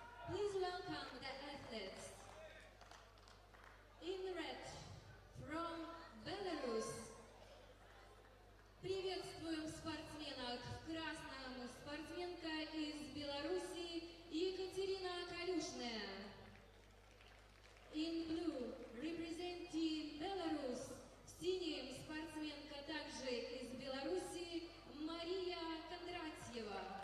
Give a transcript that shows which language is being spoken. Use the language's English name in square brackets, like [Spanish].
[English] Please welcome the athletes. In red, from Belarus. [Russian] Приветствуем спортсменок. В красном спортсменка из Беларуси Екатерина Калюшная. [English] In blue, representing Belarus. [Russian] В синем спортсменка также из Беларуси Мария Кондратьева.